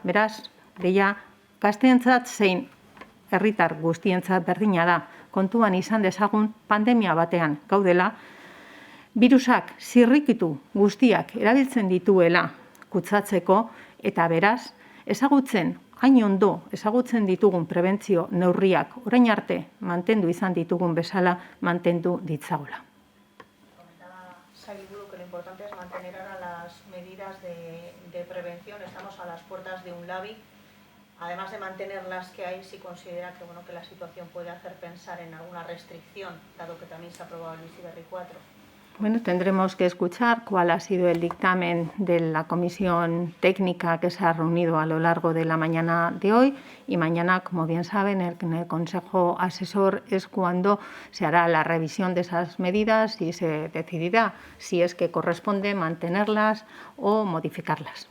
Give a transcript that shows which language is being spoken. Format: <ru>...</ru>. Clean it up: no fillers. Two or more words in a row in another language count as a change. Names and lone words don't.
<eu>Beraz, deia, gazteentzat zein herritar guztientzat berdina da, kontuan izan dezagun pandemia batean gaudela, virusak zirrikitu guztiak erabiltzen dituela kutsatzeko eta beraz, hain ondo ezagutzen ditugun prebentzio neurriak orain arte mantendu izan ditugun bezala mantendu ditzagola.</eu> <es>Comentaba Sailburu que lo importante es mantener ahora las medidas de prevención. Estamos a las puertas de un LABI. Además de mantener las que hay, si considera que la situación puede hacer pensar en alguna restricción, dado que también se ha aprobado el Bizi Berri 4. Bueno, tendremos que escuchar cuál ha sido el dictamen de la comisión técnica que se ha reunido a lo largo de la mañana de hoy, y mañana, como bien saben, en el Consejo Asesor es cuando se hará la revisión de esas medidas y se decidirá si es que corresponde mantenerlas o modificarlas.</es>